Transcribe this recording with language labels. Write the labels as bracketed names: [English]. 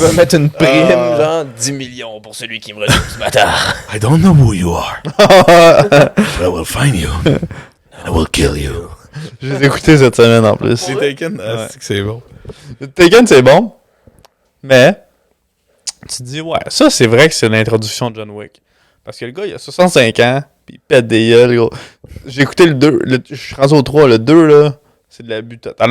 [French] va mettre une prime, genre 10 millions pour celui qui me retrouve ce bâtard. [English] I don't know who you are, but I will find you. And I will kill you. [French] Je les ai écoutés cette semaine en plus. C'est Taken? Ah, Ouais. c'est que c'est bon. Taken, c'est bon. Mais, tu te dis, ouais, ça, c'est vrai que c'est l'introduction de John Wick. Parce que le gars, il a 65 ans, puis il pète des gueules, gros. J'ai écouté le 2, je suis rendu au 3, le 2, là, c'est de l'abus total.